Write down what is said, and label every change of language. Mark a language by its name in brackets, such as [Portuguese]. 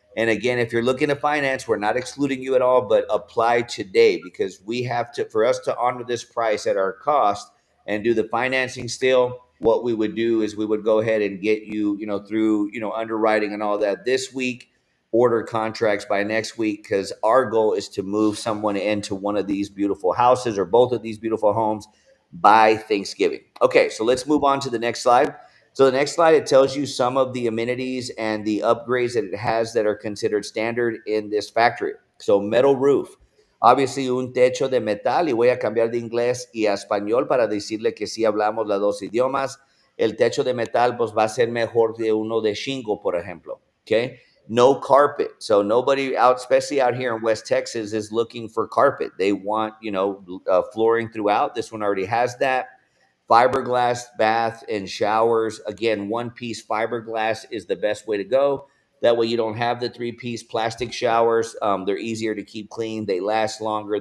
[English] And again, if you're looking to finance, we're not excluding you at all, but apply today because we have to, for us to honor this price at our cost and do the financing still, what we would do is we would go ahead and get you, through, underwriting and all that this week, order contracts by next week, because our goal is to move someone into one of these beautiful houses or both of these beautiful homes by Thanksgiving. Okay, so let's move on to the next slide. So the next slide, it tells you some of the amenities and the upgrades that it has that are considered standard in this factory. So metal roof, obviously [Spanish] un techo de metal, y voy a cambiar de inglés y a español para decirle que sí hablamos los dos idiomas. El techo de metal pues va a ser mejor de uno de shingle, por ejemplo. [English] Okay. No carpet. So nobody out, especially out here in West Texas, is looking for carpet. They want, flooring throughout. This one already has that. Fiberglass bath and showers. Again, one piece fiberglass is the best way to go. That way you don't have the three-piece plastic showers. They're easier to keep clean. They last longer.